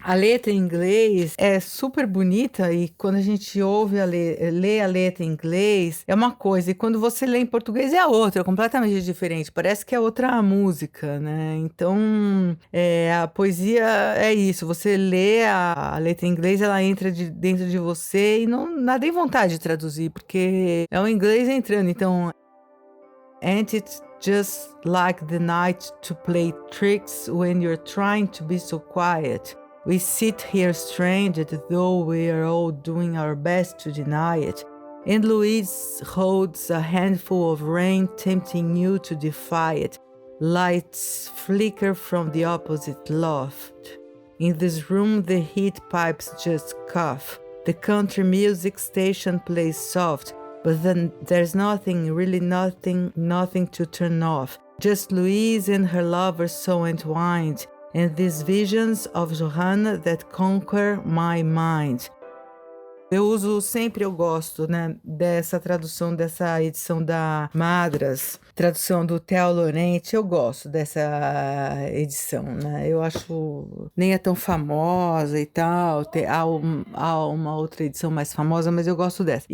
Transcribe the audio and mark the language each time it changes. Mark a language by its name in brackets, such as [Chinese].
[Portuguese] A letra em inglês é super bonita, e quando a gente ouve lê a letra em inglês é uma coisa, e quando você lê em português é a outra, completamente diferente, parece que é outra música, né? Então a poesia é isso, você lê a letra em inglês, ela entra dentro de você e não dá nem vontade de traduzir, porque é o inglês entrando. Então, [English] ain't it just like the night to play tricks when you're trying to be so quiet? We sit here stranded, though we are all doing our best to deny it. And Louise holds a handful of rain, tempting you to defy it. Lights flicker from the opposite loft. In this room, the heat pipes just cough. The country music station plays soft. But then there's nothing, really nothing to turn off. Just Louise and her lover so entwined, and these visions of Johanna that conquer my mind. [Portuguese] Eu gosto, né, dessa tradução, dessa edição da Madras, tradução do Theo Laurent, eu gosto dessa edição, né, eu acho, nem é tão famosa e tal, há uma outra edição mais famosa, mas eu gosto dessa.